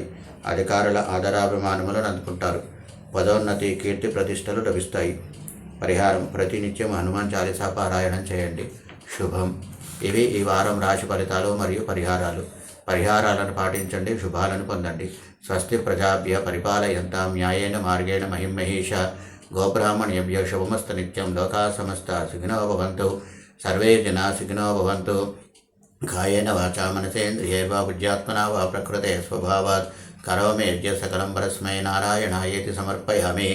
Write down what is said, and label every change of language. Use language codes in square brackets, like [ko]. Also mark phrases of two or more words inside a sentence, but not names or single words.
[te] అధికారుల ఆదరాభిమానములను అందుకుంటారు. పదోన్నతి, కీర్తి ప్రతిష్టలు లభిస్తాయి. పరిహారం: ప్రతినిత్యం హనుమాన్ చాలీసా పారాయణం చేయండి. శుభం. ఇవి ఈ వారం రాశి ఫలితాలు మరియు పరిహారాలను పాటించండి. శుభాలను పొందండి. [sa] స్వస్తి ప్రజాభ్య పరిపాలయంతాం న్యాయేన మార్గేణ మహిమహేష. గోబ్రాహ్మణేభ్యో శుభమస్తు నిత్యం. లోకా సమస్త సుఖినో భవంతు. సర్వే జనా సుఖినో భవంతు. కాయేన వాచా మనసేంద్రియైర్వా బుద్ధ్యాత్మనా వా ప్రకృతే స్వభావాత్ కరోమి యజ్ఞ సకలం పరస్మై నారాయణాయేతి సమర్పయామి.